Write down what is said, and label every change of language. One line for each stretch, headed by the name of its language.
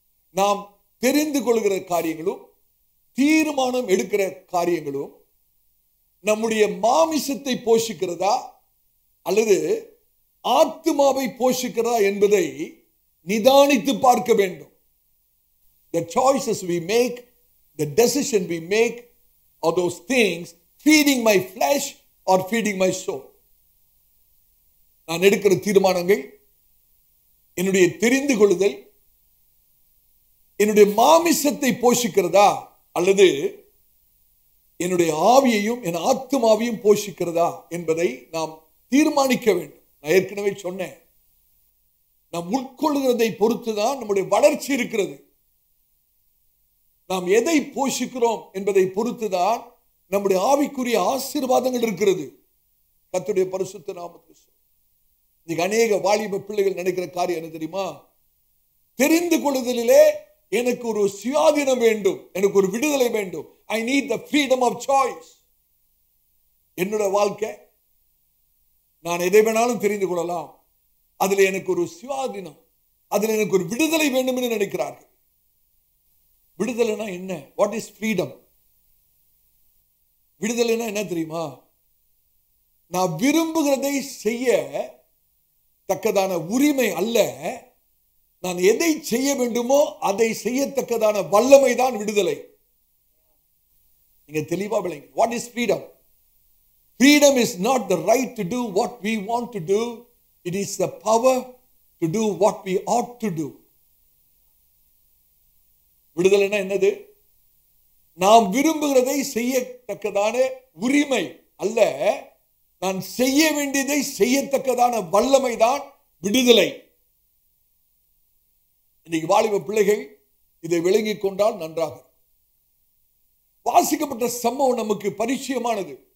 Tamil: நாம் தெரிந்து கொள்கிற காரியங்களும் தீர்மானம் எடுக்கிற காரியங்களும் நம்முடைய மாமிசத்தை போஷிக்கிறதா அல்லது ஆத்துமாவை போஷிக்கிறதா என்பதை நிதானித்து பார்க்க வேண்டும்.
English: The choices we make, the decision we make, are those things feeding my flesh or feeding my soul?
Tamil: நான் எடுக்கிற தீர்மானங்கள், என்னுடைய தெரிந்து கொள்ளுதல் என்னுடைய மாமிசத்தை போஷிக்கிறதா அல்லது என்னுடைய ஆவியையும் என் ஆத்துமாவையும் போஷிக்கிறதா என்பதை நாம் தீர்மானிக்க வேண்டும். நான் ஏற்கனவே சொன்னேன், நாம் உட்கொள்கிறதை பொறுத்துதான் நம்முடைய வளர்ச்சி இருக்கிறது. நாம் எதை போஷிக்கிறோம் என்பதை பொறுத்துதான் நம்முடைய ஆவிக்குரிய ஆசீர்வாதங்கள் இருக்கிறது. கர்த்தருடைய பரிசுத்த நாமத்துக்கு இன்னைக்கு அநேக வாலிப பிள்ளைகள் நினைக்கிற காரியம் என்ன தெரியுமா? தெரிந்து கொள்ளுதலிலே எனக்கு ஒரு சுயாதீனம் வேண்டும், எனக்கு ஒரு விடுதலை வேண்டும்.
English: I need the freedom of choice.
Tamil: என்னோட வாழ்க்கை நான் எதை வேணாலும் தெரிந்து கொள்ளலாம், அதில் எனக்கு ஒரு சுயாதீனம், அதில் எனக்கு ஒரு விடுதலை வேண்டும் என்று நினைக்கிறார்கள். விடுதலைனா என்ன?
English: What is freedom?
Tamil: விடுதலைனா என்ன தெரியுமா? நான் விரும்புகிறதை செய்ய தக்கதான உரிமை அல்ல, நான் எதை செய்ய வேண்டுமோ அதை செய்யத்தக்கதான வல்லமை தான் விடுதலை. நீங்க தெளிவா விளங்க.
English: What is freedom? Freedom is not the right to do what we want to do. It is the power to do what we ought to do.
Tamil: விடுதலைனா என்னது? நாம் விரும்புகிறதை செய்யத்தக்கதான உரிமை அல்ல, நான் செய்ய வேண்டியதை செய்யத்தக்கதான வல்லமை தான் விடுதலை. இன்னைக்கு வாலிப பிள்ளைகள் இதை விளங்கிக் கொண்டால் நன்றாக. வாசிக்கப்பட்ட சம்பவம் நமக்கு பரிச்சயமானது.